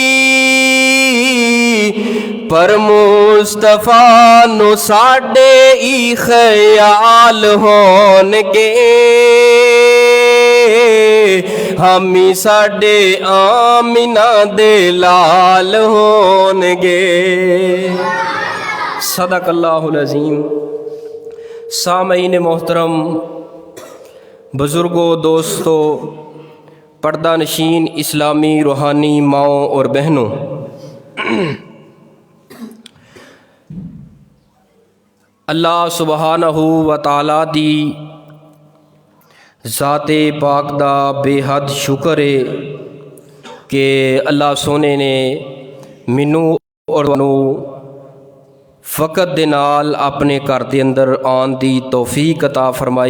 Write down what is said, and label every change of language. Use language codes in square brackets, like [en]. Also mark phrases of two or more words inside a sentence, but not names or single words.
[pa] پر مصطفیٰ نوں ساڈے ای خیال ہونگے، حامی ساڈے آمنہ دے لال ہونگے. [ar] صدق الله العظيم. [ur] سامعین محترم، بزرگوں، دوستوں، پردہ نشین اسلامی روحانی ماؤں اور بہنوں, [pa] اللہ [ar] سبحانه وتعالى [pa] دی ذات پاک دا بے حد شکر ہے کہ اللہ سوہنے نے مینوں اور تہانوں فقط دے نال اپنے گھر دے اندر آن دی توفیق عطا فرمائی.